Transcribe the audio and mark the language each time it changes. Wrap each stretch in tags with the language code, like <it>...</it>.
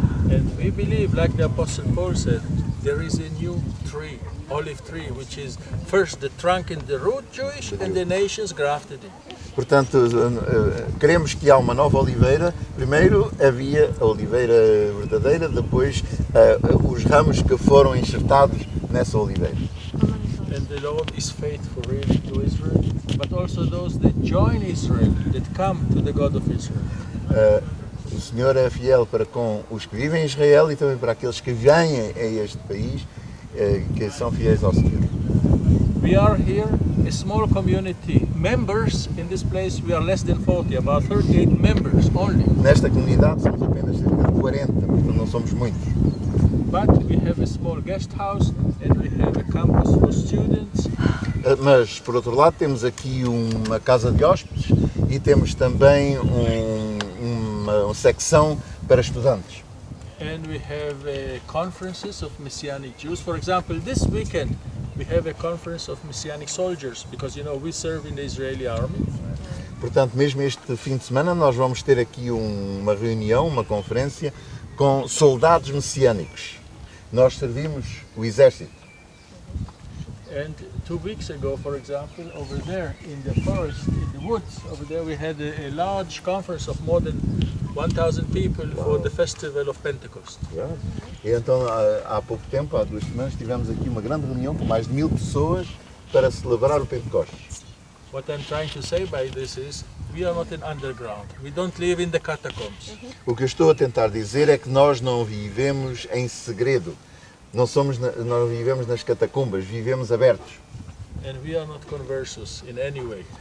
<en>And we believe, like the Apostle Paul said, there is a new tree, olive tree, which is first the trunk and the root Jewish and the nations grafted in.</en> <pt>Portanto, queremos que há uma nova oliveira. Primeiro havia a oliveira verdadeira, depois os ramos que foram enxertados nessa oliveira.</pt> <en>And the Lord is faithful really to Israel, but also those that join Israel, that come to the God of Israel.</en> <pt>O Senhor é fiel para com os que vivem em Israel e também para aqueles que vêm a este país, que são fiéis ao Senhor.</pt> <en>We are here, a small community. Members in this place, we are less than 40, about 38 members only.</en> <pt>Nesta comunidade somos apenas cerca de 40, portanto não somos muitos.</pt> <en>But we have a small guest house and we have a campus for students.</en> <pt>Mas, por outro lado, temos aqui uma casa de hóspedes e temos também uma secção para estudantes.</pt> <en>And we have conferences of Messianic Jews. For example, this weekend we have a conference of Messianic soldiers because, you know, we serve in the Israeli army.</en> <pt>Portanto, mesmo este fim de semana nós vamos ter aqui uma reunião, uma conferência com soldados messiânicos. Nós servimos o exército.</pt> <en>And 2 weeks ago, for example, over there in the forest, in the woods, over there we had a large conference of more than 1,000 people for the festival of Pentecost.</en> <pt>E então, há pouco tempo, há 2 semanas, tivemos aqui uma grande reunião com mais de 1.000 pessoas para celebrar o Pentecostes.</pt> <en>What I'm trying to say by this is, we are not an underground. We don't live in the catacombs.</en> <pt>O que eu estou a tentar dizer é que nós não vivemos em segredo. Não vivemos nas catacumbas, vivemos abertos.</pt> <en>And we are not conversos in any way.</en>